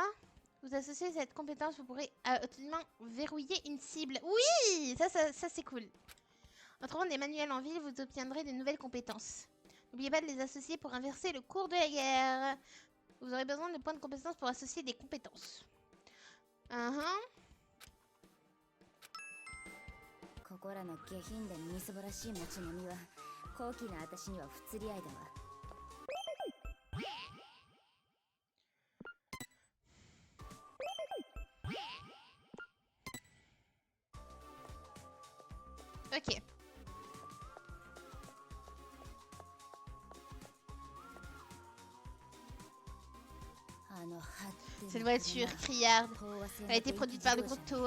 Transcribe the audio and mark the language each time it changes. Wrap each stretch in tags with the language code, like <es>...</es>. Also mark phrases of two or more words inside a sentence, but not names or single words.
<fr>Vous associez cette compétence, vous pourrez absolument verrouiller une cible. Oui, ça c'est cool. En trouvant des manuels en ville, vous obtiendrez de nouvelles compétences. N'oubliez pas de les associer pour inverser le cours de la guerre. Vous aurez besoin de points de compétence pour associer des compétences.</fr> <ja>ここらの下品でみすぼらしい街並みは高貴な私には不釣り合いだわ</ja> <fr>Ok. Cette voiture criarde, elle a été produite par le groupe Toa.</fr>